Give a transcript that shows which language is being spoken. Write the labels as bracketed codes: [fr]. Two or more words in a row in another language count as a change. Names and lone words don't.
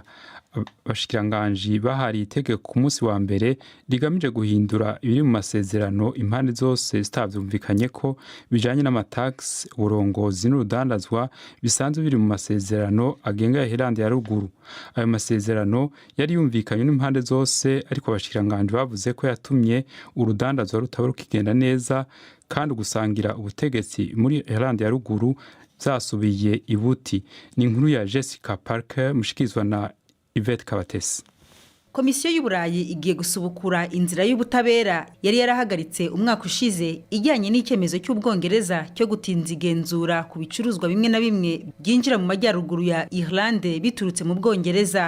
[rn] Abashikiranganji bahari itegeko ku munsi wa mbere rigamije guhindura ibiri mu masezerano impande zose zitavyumvikanye ko bijanye n'amatax, uburongozi n'urudandazwa bisanzwe biri mu masezerano agenga Ireland ya ruguru. Ayo masezerano yari yumvikanye n'impande zose, ariko abashikiranganji bavuze ko yatumye urudandazwa rutaba rukigenda neza kandi gusangira ubutegetsi muri Ireland ya ruguru zasubiye ibuti. Ni inkuru ya Jessica Parker mushikizwa na Yvette Kabatesi. [rw] Komisiyo y'Uburayi igiye gusubukura inzira y'ubutabera yari yarahagaritse umwaka ushize ijyanye n'icyemezo cy'Ubwongereza cyo gutinza igenzura ku bicuruzwa bimwe na bimwe byinjira mu majyaruguru ya Irlande biturutse mu Bwongereza.